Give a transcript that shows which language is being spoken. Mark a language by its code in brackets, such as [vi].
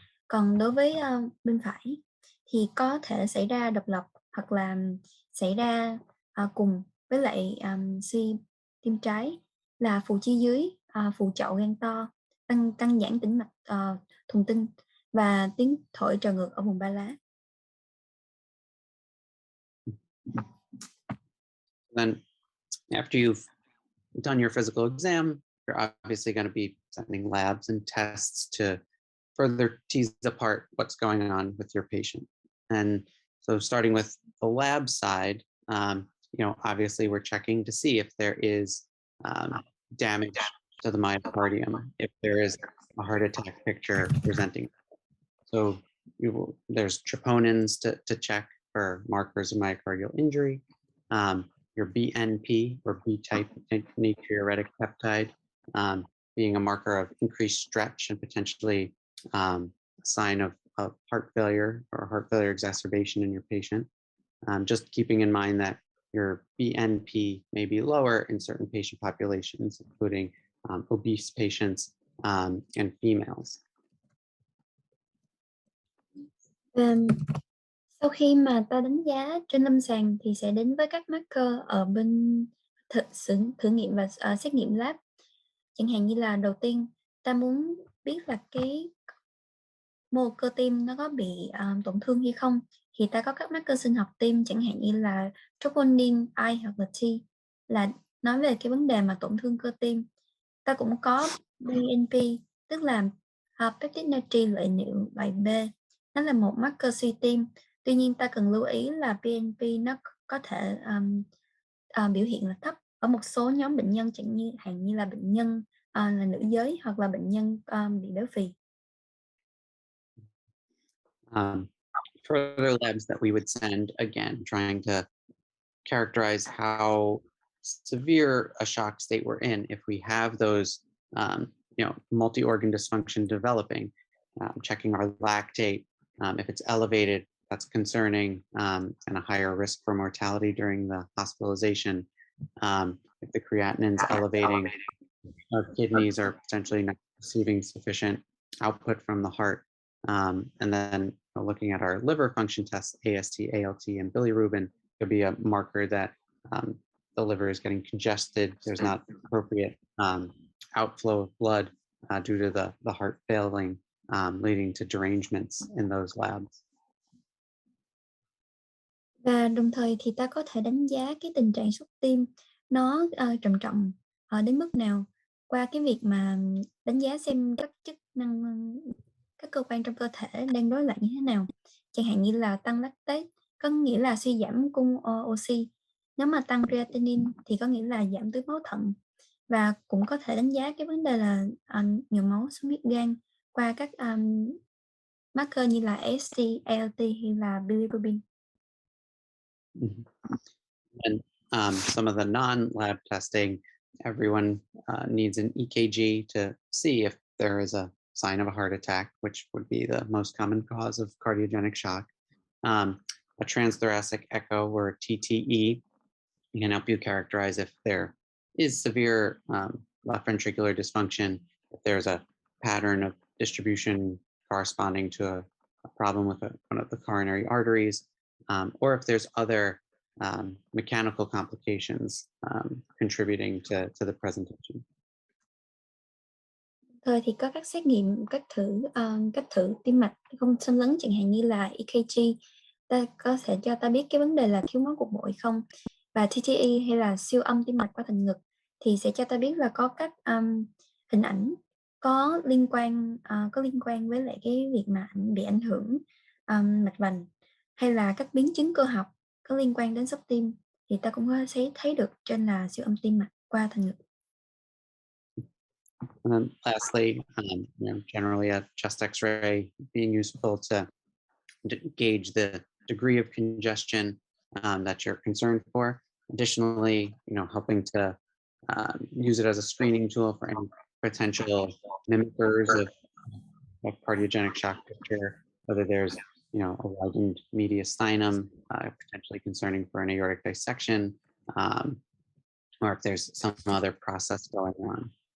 [vi] Còn đối với bên phải thì có thể xảy ra độc lập hoặc là xảy ra cùng với lại suy tim trái là phù chi dưới, phù chậu gan to, tăng giãn tĩnh mạch thuần tinh và tiếng thổi trào ngược ở vùng ba lá. [en] Then after you've done your physical exam, you're obviously going to be sending labs and tests to further tease apart what's going on with your patient. And so starting with the lab side, obviously we're checking to see if there is damage to the myocardium, if there is a heart attack picture presenting. So there's troponins to check for markers of myocardial injury. Your BNP, or B-type natriuretic peptide, being a marker of increased stretch and potentially a sign of heart failure or heart failure exacerbation in your patient. Just keeping in mind that your BNP may be lower in certain patient populations, including obese patients and females. [vi] Sau khi mà ta đánh giá trên lâm sàng thì sẽ đến với các marker ở bên thử nghiệm và xét nghiệm lab. Chẳng hạn như là đầu tiên ta muốn biết là cái mô cơ tim nó có bị tổn thương hay không, thì ta có các marker sinh học tim, chẳng hạn như là troponin I hoặc là T, là nói về cái vấn đề mà tổn thương cơ tim. Ta cũng có BNP, tức là peptide natri lợi niệu loại B, nó là một marker suy tim. Tuy nhiên ta cần lưu ý là BNP nó có thể biểu hiện là thấp ở một số nhóm bệnh nhân, chẳng hạn như là bệnh nhân là nữ giới hoặc là bệnh nhân bị béo phì. [en] Further labs that we would send, again, trying to characterize how severe a shock state we're in. If we have those, multi-organ dysfunction developing, checking our lactate. If it's elevated, that's concerning and a higher risk for mortality during the hospitalization. If the creatinine's elevating, our kidneys are potentially not receiving sufficient output from the heart. And then looking at our liver function tests, AST, ALT, and bilirubin, could be a marker that the liver is getting congested. There's not appropriate outflow of blood due to the heart failing, leading to derangements in those labs. [vi] Và đồng thời thì ta có thể đánh giá cái tình trạng xuất tim nó trầm trọng đến mức nào qua cái việc mà đánh giá xem các chức năng, các cơ quan trong cơ thể đang rối loạn như thế nào. Chẳng hạn như là tăng lactate có nghĩa là suy giảm cung oxy. Nếu mà tăng creatinine thì có nghĩa là giảm tưới máu thận. Và cũng có thể đánh giá cái vấn đề là nhồi máu xuất huyết gan qua các marker như là AST, ALT hay là bilirubin. [en] And some of the non-lab testing, everyone needs an EKG to see if there is a sign of a heart attack, which would be the most common cause of cardiogenic shock. A transthoracic echo, or a TTE, can help you characterize if there is severe left ventricular dysfunction, if there's a pattern of distribution corresponding to a problem with one of the coronary arteries, or if there's other mechanical complications contributing to the presentation. [vi] Thời thì có các xét nghiệm, cách thử tim mạch không xâm lấn, chẳng hạn như là EKG, ta có thể cho ta biết cái vấn đề là thiếu máu cục bộ hay không. Và TTE hay là siêu âm tim mạch qua thành ngực thì sẽ cho ta biết là có các hình ảnh có liên quan với lại cái việc mà bị ảnh hưởng mạch vành, hay là các biến chứng cơ học có liên quan đến sốc tim, thì ta cũng có thể thấy được trên là siêu âm tim mạch qua thành ngực. [en] And then lastly, generally a chest X-ray being useful to gauge the degree of congestion that you're concerned for. Additionally, helping to use it as a screening tool for any potential mimickers of cardiogenic shock picture, whether there's a widened mediastinum, potentially concerning for an aortic dissection, or if there's some other process going on.